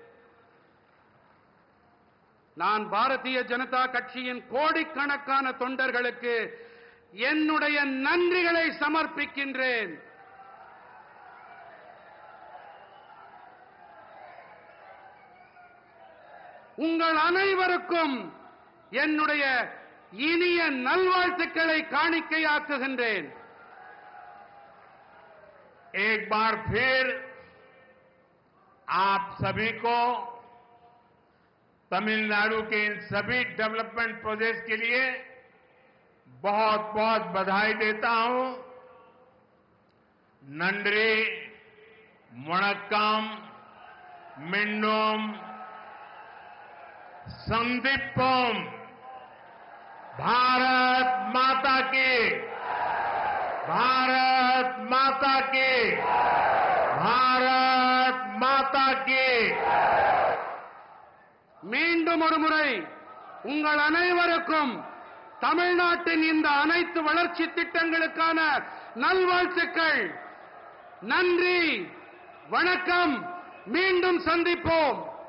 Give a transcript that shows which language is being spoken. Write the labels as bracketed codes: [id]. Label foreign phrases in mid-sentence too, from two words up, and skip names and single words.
[ta] நான் பாரதிய ஜனதா கட்சியின் கோடிக்கணக்கான தொண்டர்களுக்கு என்னுடைய நன்றிகளை சமர்ப்பிக்கின்றேன். உங்கள் அனைவருக்கும் என்னுடைய இனிய நல்வாழ்த்துக்களை காணிக்கையாக்குகின்றேன். [hi] एक बार फिर आप सभी को तमिलनाडु के इन सभी [en] development projects [hi] के लिए बहुत बहुत बधाई देता हूं। [ta] நன்றி, வணக்கம், மீண்டும், சந்திப்போம், [hi] भारत माता की, भारत माता की, भारत माता की। [ta] மீண்டும் ஒரு முறை உங்கள் அனைவருக்கும் தமிழ்நாட்டின் இந்த அனைத்து வளர்ச்சி திட்டங்களுக்கான நல்வாழ்த்துக்கள். நன்றி, வணக்கம், மீண்டும் சந்திப்போம்.